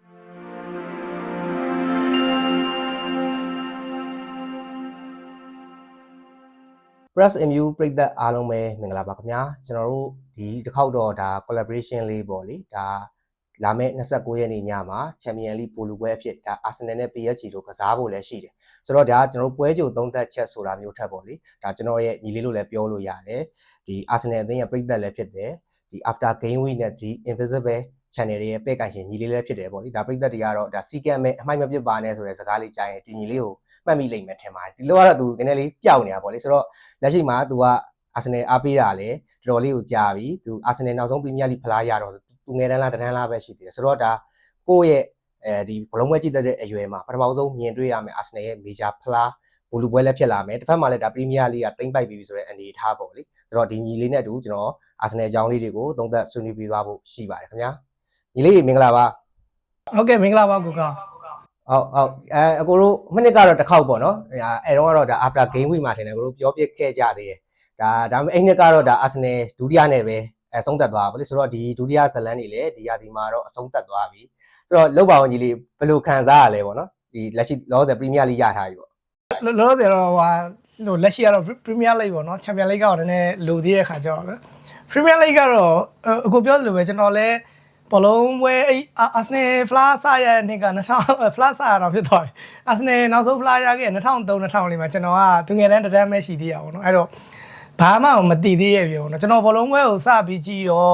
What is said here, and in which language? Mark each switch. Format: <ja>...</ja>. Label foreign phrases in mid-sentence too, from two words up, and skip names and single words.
<my>Press MU ပရိသတ်အားလုံးပဲမင်္ဂလာပါခင်ဗျာကျွန်တော်တို့ဒီတစ်ခေါက်တော့ဒါ collaboration လေးပေါ့လေဒါလာမယ့်29ရက်နေ့ညမှာ Champions League ပိုလူပွဲအဖြစ်ဒါ Arsenal နဲ့ PSG တို့ကစားဖို့လည်းရှိတယ်ဆိုတော့ဒါကျွန်တော်တို့ပွဲကြိုသုံးသက်ချက်ဆိုတာမျိုးထ က်ပေါ့လေဒါကျွန်တော်ရဲ့ညီလေးလို့လည်းပြောလို့ရတယ်ဒီ Arsenal အသင်းရဲ့ပရိသတ်လည်းဖြစ်တယ်ဒီ</my> <en>after game week</en> <my>နဲ့ဒီ</my> <en>invisible channel</en> <my>တွေရဲ့ပဲ့ကန်ရှင်ညီလေးလည်းဖြစ်တယ်ပေါ့လေဒါပရိသတ်တွေကတော့ဒါစီကံ မဲ့အမိုက်မပြစ်ပါနဲ့ဆိုတဲ့စကားလေးကြားရင်ဒီညီလေးကိုမှတ်မိလိမ့်မယ်ထင်ပါတယ်ဒီလိုကတော့သူနည်းနည်းလေးပျောက်နေတာပေါ့လေဆိုတော့လက်ရှိမှာသူက Arsenal အားပေးတာလေတော်တော်လေးကိုကြာပြီသူ Arsenal နောက်ဆုံး Premier League ဖလားရတော့သူငယ်တန်းလားတန်းလားပဲရှိသေးတယ်ဆိုတော့ဒါကိုယ့်ရဲ့ဒီဘလုံးပွဲကြည့်တဲ့အရွယ်မှာပထမဆုံးမြင်တွေ့ရမယ် Arsenal ရဲ့ major ဖလားဘူလူပွဲလည်းဖြစ်လာမယ်တစ်ဖက်မှာလည်းဒါ Premier League ကတိမ့်ပိုက်ပြီဆိုတဲ့အနေအထားပေါ့လေဆိုတော့ဒီညီလေးနဲ့အတူကျွန်တော် Arsenal အကြောင်းလေးတွေကိုသုံးသပ်ဆွေးနွေးပြသွားဖို့ရှိပါတယ်ခင်ဗျာညီလေးမင်္ဂလာပါ ဟုတ်ကဲ့မင်္ဂလာပါကိုက ဟုတ်အကိုတို့မိနစ်ကတော့တစ်ခေါက်ပေါ့နော်အဲတော့ကတော့ဒါ</my> <en>after game week</en> <my>မှာထင်တယ်ကိုတို့ပြောပြခဲ့ကြသေးတယ်ဒါပေမဲ့အဲ့နှစ်ကတော့ဒါ Arsenal ဒုတိယနဲ့ပဲအဆုံးသတ်သွားပါလေဆိုတော့ဒီဒုတိယဇလန်းနေလေဒီရာသီမှာတော့အဆုံးသတ်သွားပြီဆိုတော့လောက်ပါအောင်ကြီးလေးဘယ်လိုခံစားရလဲပေါ့နော်ဒီလက်ရှိလောဆယ် Premier League ရထားပြီပေါ့ လောဆယ်တော့ဟိုလက်ရှိကတော့ Premier League ပေါ့နော် Champions League ကတော့နည်းနည်းလိုသေးတဲ့ခါကျတော့ Premier League ကတော့အခုပြောသလိုပဲကျွန်တော်လည်းဘလုံးပွဲအဲ့ Arsenal ဖလားဆရတဲ့နှစ်က2000ဖလားဆရတော့ဖြစ်သွားပြီ Arsenal နောက်ဆုံးဖလားရခဲ့2003-2004မှာကျွန်တော်ကသူငယ်တန်းတန်းပဲရှိသေးရပါတော့အဲ့တော့ဘာမှမသိသေးရဲ့ပြောနော်ကျွန်တော်ဘလုံးပွဲကိုစပြီးကြည့်တော့</my>